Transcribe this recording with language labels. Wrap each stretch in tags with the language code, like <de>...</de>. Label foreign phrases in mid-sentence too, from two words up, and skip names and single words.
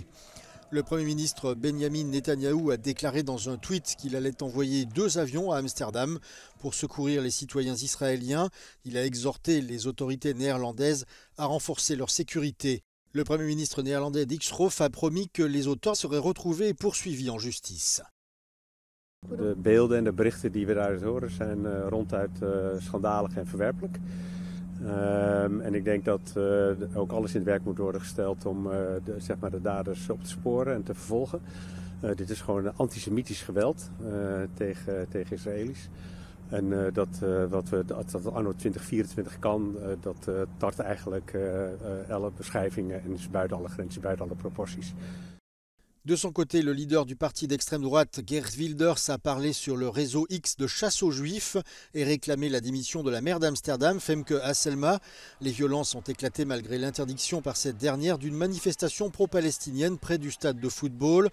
<fr>Le Premier ministre Benjamin Netanyahou a déclaré dans un tweet qu'il allait envoyer 2 avions à Amsterdam pour secourir les citoyens israéliens. Il a exhorté les autorités néerlandaises à renforcer leur sécurité. Le Premier ministre néerlandais Dick Schoof a promis que les auteurs seraient retrouvés et poursuivis en justice.</fr> <nl>De beelden en de berichten die we daaruit horen zijn ronduit schandalig en verwerpelijk. En ik denk dat ook alles in het werk moet worden gesteld om de daders op te sporen en te vervolgen. Dit is gewoon antisemitisch geweld tegen Israëli's. En dat anno 2024 kan, dat tart eigenlijk alle beschrijvingen en is buiten alle grenzen, buiten alle proporties.</nl> <fr>De son côté, le leader du parti d'extrême droite, Geert Wilders, a parlé sur le réseau X de chasse aux juifs et réclamé la démission de la maire d'Amsterdam, Femke Hasselma. Les violences ont éclaté malgré l'interdiction par cette dernière d'une manifestation pro-palestinienne près du stade de football.</fr>